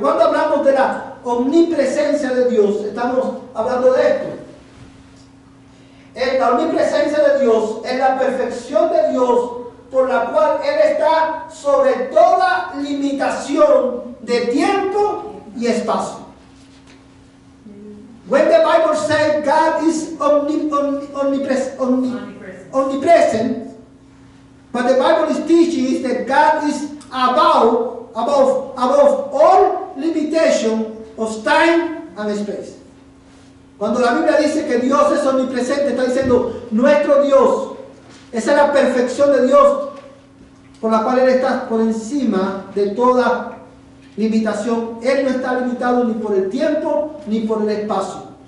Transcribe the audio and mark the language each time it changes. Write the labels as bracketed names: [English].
[Spanish] Cuando hablamos de la omnipresencia de Dios, estamos hablando de esto. La omnipresencia de Dios es la perfección de Dios por la cual Él está sobre toda limitación de tiempo y espacio. [English] When the Bible says God is omnipresent, but the Bible is teaching is that God is above all limitation of time and space. [Spanish] Cuando la Biblia dice que Dios es omnipresente, está diciendo nuestro Dios. Esa es la perfección de Dios por la cual Él está por encima de toda limitación. Él no está limitado ni por el tiempo ni por el espacio.